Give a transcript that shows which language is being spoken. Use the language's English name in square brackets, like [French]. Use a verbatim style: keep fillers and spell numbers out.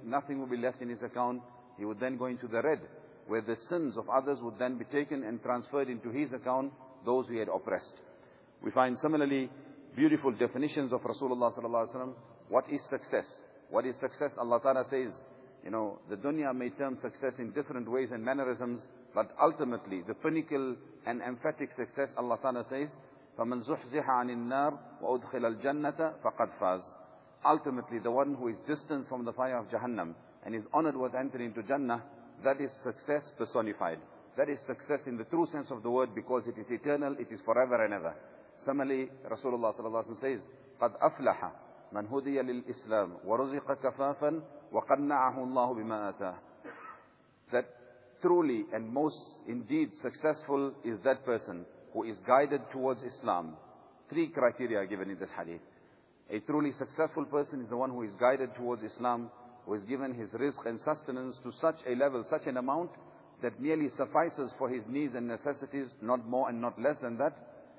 [English] Nothing will be left in his account. He would then go into the red, where the sins of others would then be taken and transferred into his account, those who had oppressed. We find similarly beautiful definitions of Rasulullah sallallahu alaihi wasallam. What is success? What is success? Allah Ta'ala says, you know, the dunya may term success in different ways and mannerisms, but ultimately the pinnacle and emphatic success, Allah Ta'ala says, [Arabic] فمن زحزح عن النار وأدخل الجنة فقد فاز. [English] Ultimately, the one who is distanced from the fire of Jahannam and is honored with entering into Jannah, that is success personified. That is success in the true sense of the word, because it is eternal, it is forever and ever. Similarly, Rasulullah sallallahu alaihi wasallam says, [Arabic] قَدْ أَفْلَحَ مَنْ هُدِيَ لِلْإِسْلَامِ وَرُزِقَ كَفَافًا وَقَنَّعَهُ اللَّهُ بِمَا آتَاهُ. [English] That truly and most indeed successful is that person who is guided towards Islam. Three criteria are given in this hadith. A truly successful person is the one who is guided towards Islam, who is given his rizq and sustenance to such a level, such an amount, that merely suffices for his needs and necessities, not more and not less than that.